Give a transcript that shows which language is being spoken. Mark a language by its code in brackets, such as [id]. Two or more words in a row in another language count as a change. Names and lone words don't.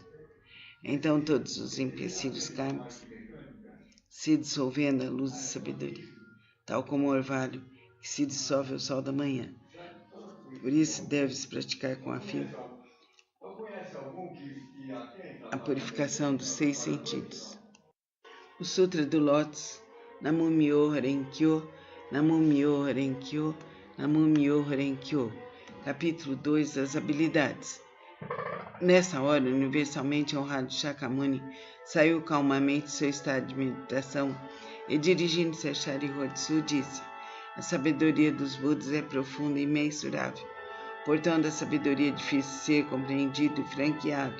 [pt] Então todos os empecilhos kármicos se dissolvendo à luz da sabedoria, tal como o orvalho que se dissolve ao sol da manhã. Por isso deves praticar com afinco a purificação dos 6 sentidos. O Sutra do Lótus, [ja] 南無妙法蓮華経、南無妙法蓮華経、南無妙法蓮華経. [pt] Capítulo 2 das habilidades. Nessa hora, universalmente honrado Shakyamuni saiu calmamente de seu estado de meditação e, dirigindo-se a Sharihodsu, disse: a sabedoria dos Budas é profunda e imensurável. Portanto, a sabedoria é difícil de ser compreendido e franqueado.